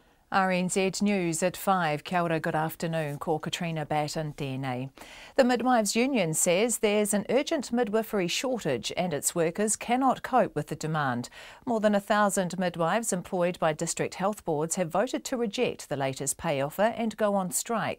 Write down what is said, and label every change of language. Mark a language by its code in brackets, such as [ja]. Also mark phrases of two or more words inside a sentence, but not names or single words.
[en] RNZ News at 5. [mi] Kia ora, [en] good afternoon. [mi] Ko Katrina Batten tēnei. [en] The Midwives Union says there's an urgent midwifery shortage and its workers cannot cope with the demand. More than 1,000 midwives employed by district health boards have voted to reject the latest pay offer and go on strike.